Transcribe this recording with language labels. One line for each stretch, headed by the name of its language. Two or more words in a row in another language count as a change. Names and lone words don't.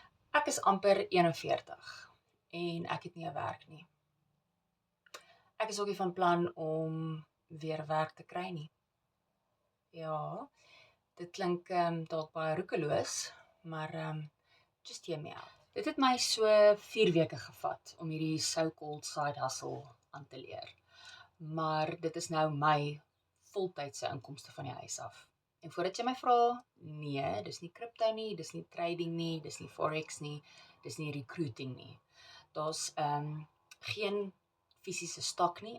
Afrikaans: Ek is amper 41 en ek het nie 'n werk nie. Ek is ook nie van plan om weer werk te kry nie. Ja, dit klink dalk baie roekeloos, maar
English: just hear me out.
Afrikaans: Dit het my so 4 weke gevat om hierdie
English: so-called side hustle
Afrikaans: aan te leer. Maar dit is nou my voltydse inkomste van die huis af. En voordat jy my vra, nee, dis nie crypto nie, dis nie trading nie, dis nie forex nie, dis nie recruiting nie. Daar's geen fisiese stok nie.